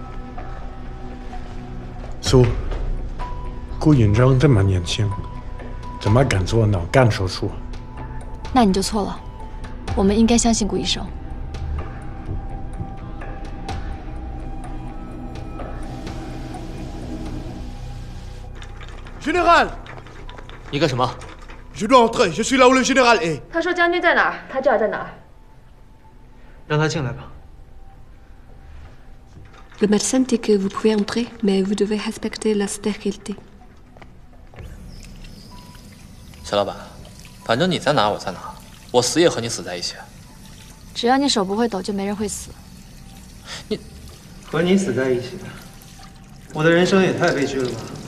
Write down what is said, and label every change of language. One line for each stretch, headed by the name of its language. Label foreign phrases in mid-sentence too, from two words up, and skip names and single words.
Chinese: 苏，顾允章这么年轻， 怎么敢做脑干手术？那你就错了，我们应该相信顾医生。
French: Général，
Chinese: 你干什么
French: Je dois entrer, je suis là où le général est。
Chinese: 他说将军在哪儿，他就要在哪儿。让他进来吧。
French: Le médecin dit que vous pouvez entrer, mais vous devez respecter la stérilité。
Chinese: 徐老板，反正你在哪我在哪，我死也和你死在一起。只要你手不会抖，就没人会死。你和你死在一起，我的人生也太悲剧了吧！